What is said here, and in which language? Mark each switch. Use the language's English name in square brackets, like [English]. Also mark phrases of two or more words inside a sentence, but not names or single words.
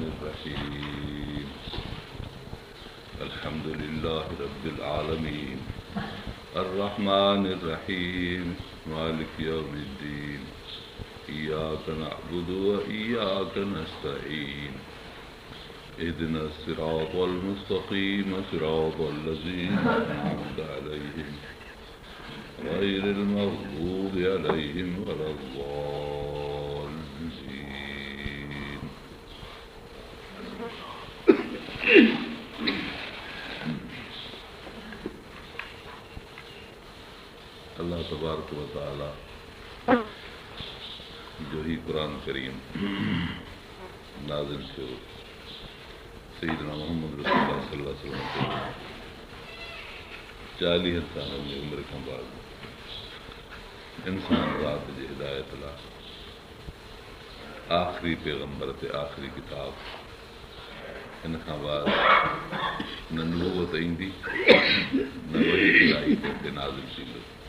[Arabic] الرحيم الحمد لله رب العالمين الرحمن الرحيم مالك يوم الدين إياك نعبد وإياك نستعين اهدنا الصراط المستقيم صراط الذين أنعمت عليهم غير المغضوب عليهم ولا الضالين. [Sindhi] अल्लाह [Arabic] تبارك وتعالى [Sindhi] जो ही कुरान करीम नाज़िल थियो सय्यदना मोहम्मद रसूलुल्लाह [Arabic] صلى الله عليه وسلم [Sindhi] 40 सालनि जी उमिरि खां बाद इंसान ज़ात जी हिदायत लाइ आख़िरी पैगंबर ते आख़िरी किताब हिन खां बाद न नबूवत ईंदी न वही इलाही ते नाज़िल थींदो।